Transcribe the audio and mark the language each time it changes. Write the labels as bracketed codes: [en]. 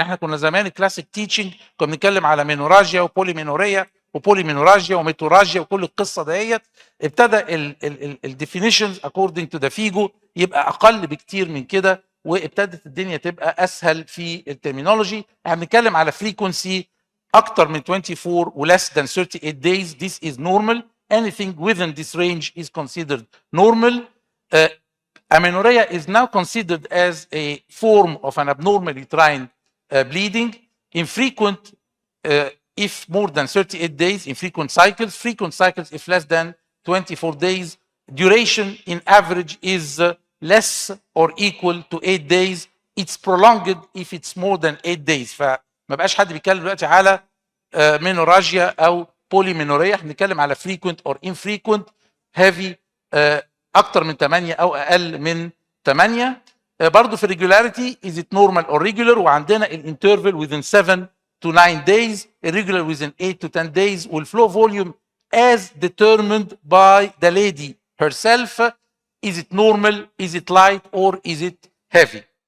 [ar] احنا كنا زمان الكلاسيك تيتشنج كنا بنتكلم على مينوراجيا وبوليمينوريا وبوليمينوراجيا وميتوراجيا وكل القصه ديت. ابتدى الديفينيشنز [en] according to the FIGO [ar] يبقى اقل بكتير من كده، وابتدت الدنيا تبقى اسهل في الترمينولوجي. احنا بنتكلم على فريكونسي اكتر من 24 [en] ولess than 38 days. This is normal. Anything within this range is considered normal. Amenorrhea is now considered as a form of an abnormal uterine bleeding. Infrequent if more than 38 days, infrequent cycles. Frequent cycles if less than 24 days. Duration in average is less or equal to 8 days. It's prolonged if it's more than 8 days. [ar] فما بقاش حد بيتكلم دلوقتي على مينوراجيا او بوليمينوريا، احنا بنتكلم على [en] frequent or infrequent heavy [ar] اكتر من 8 او اقل من 8. برضه في [en] regularity is it normal or regular، [ar] وعندنا الانترفال [en] within 7 to 9 days، irregular within 8 to 10 days، والفلو volume as determined by the lady herself. Is it normal, is it light or is it heavy.